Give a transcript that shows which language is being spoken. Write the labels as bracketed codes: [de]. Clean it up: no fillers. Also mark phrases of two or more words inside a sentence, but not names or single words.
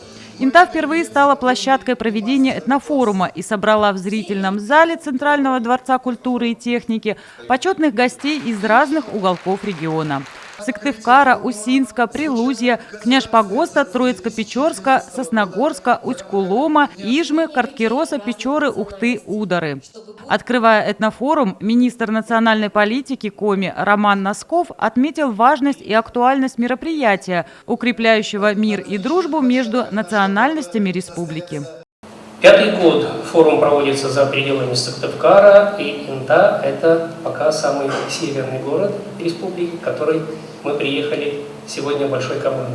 [ru] Инта впервые стала площадкой проведения этнофорума и собрала в зрительном зале Центрального дворца культуры и техники почетных гостей из разных уголков региона. Сыктывкара, Усинска, Прилузья, Княжпогоста, Троицко-Печорска, Сосногорска, Усть-Кулома, Ижмы, Карткироса, Печоры, Ухты, Удары. Открывая этнофорум, министр национальной политики Коми Роман Носков отметил важность и актуальность мероприятия, укрепляющего мир и дружбу между национальностями республики. Пятый год форум проводится за пределами Сыктывкара, и Инта – это пока самый северный город республики, в который мы приехали сегодня большой командой.